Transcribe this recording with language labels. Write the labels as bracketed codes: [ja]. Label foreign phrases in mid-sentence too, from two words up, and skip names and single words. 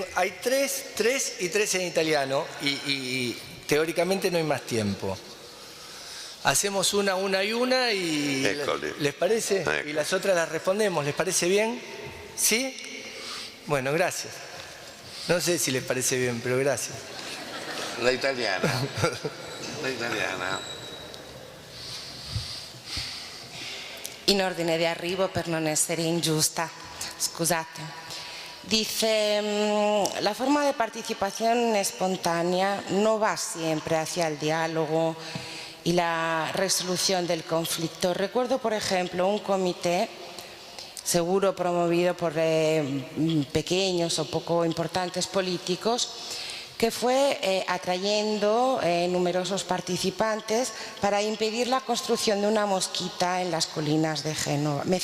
[es] Hay 3 y 3 en italiano y teóricamente no hay más tiempo. Hacemos una y ¿les parece? Y las otras las respondemos, ¿les parece bien? ¿Sí? Bueno, gracias. No sé si les parece bien, pero gracias. La italiana. La italiana. [it] In ordine di arrivo per non essere ingiusta, scusate. [es] Dice, la forma de participación espontánea no va siempre hacia el diálogo y la resolución del conflicto. Recuerdo, por ejemplo, un comité, seguro promovido por pequeños o poco importantes políticos, que fue atrayendo numerosos participantes para impedir la construcción de una mezquita en las colinas de Génova.